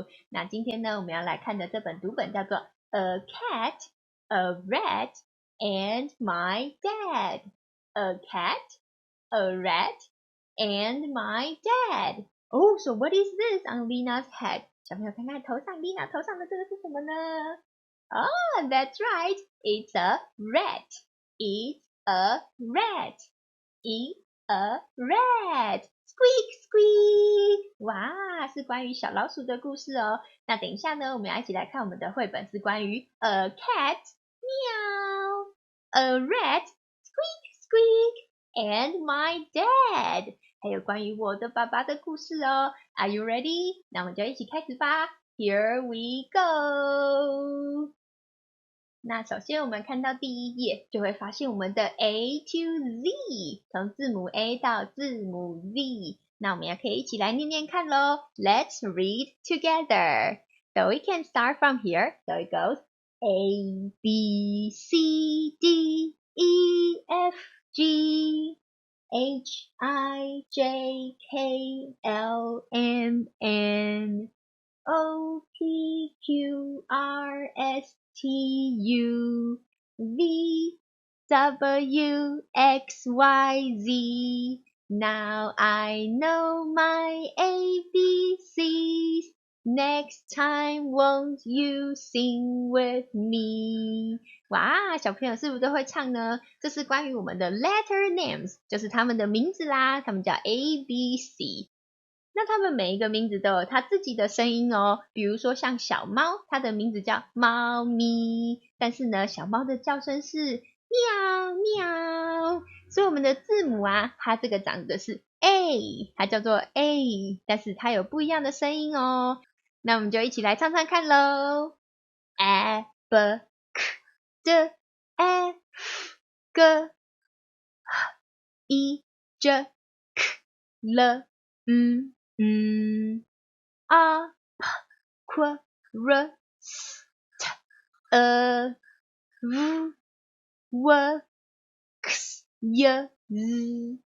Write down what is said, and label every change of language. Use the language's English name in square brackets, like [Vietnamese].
[Chinese] 那今天呢，我们要来看的这本读本叫做 [English] A Cat, a Rat, and My Dad. A cat, a rat, and my dad. Oh, so what is this on Lina's head? [Chinese] 小朋友看看头上，Lina 头上的这个是什么呢？ [English] Oh, that's right. It's a rat. It's a rat. It's a rat. Squeak, squeak. [Chinese] 哇，是关于小老鼠的故事哦。那等一下呢，我们要一起来看我们的绘本，是关于 [English] a cat, [Chinese] 喵 [English] a rat, squeak, squeak, and my dad. [Chinese] 还有关于我的爸爸的故事哦。 [English] Are you ready? [Chinese] 那我们就一起开始吧。 [English] Here we go. [Chinese] 那首先我们看到第一页，就会发现我们的 A to Z， 从字母 A 到字母 Z。那我们也可以一起来念念看咯。 [English] Let's read together. So we can start from here. So it goes A, B, C, D, E, F, G, H, I, J, K, L, M, N, O, P, Q, R, S, T, U, V, W, X, Y, Z. Now I know my ABCs. Next time won't you sing with me? [Chinese] 哇，小朋友是不是都会唱呢？这是关于我们的 [English] letter names， [Chinese] 就是他们的名字啦，他们叫 ABC。那他们每一个名字都有它自己的声音哦，比如说像小猫，它的名字叫猫咪，但是呢，小猫的叫声是喵喵，所以我们的字母啊，它这个长的是 A， 它叫做 A， 但是它有不一样的声音哦。那我们就一起来唱唱看咯。 [English] A B K D F G H I J K L M A P Q R S T U V W X Y Z.